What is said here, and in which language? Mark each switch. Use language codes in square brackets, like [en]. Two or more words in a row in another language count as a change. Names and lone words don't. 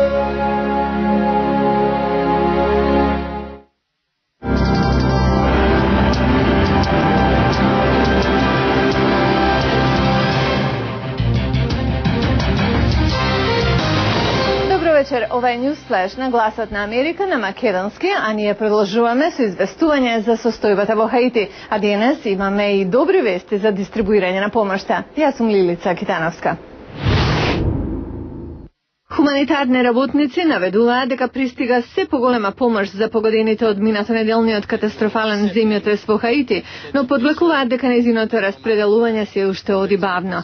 [mk] Вечер, овај [en] News Flash [mk] на Гласот на Америка на македонски, а ние продолжуваме со известување за состојбата во Хаити. А денес имаме и добри вести за дистрибуирање на помошта. Јас сум Лилица Китановска. Хуманитарни работници наведуваат дека пристига се поголема помош за погодените од минатонеделниот катастрофален земјотрес во Хаити, но подвлекуваат дека нејзиното распределување се уште оди бавно.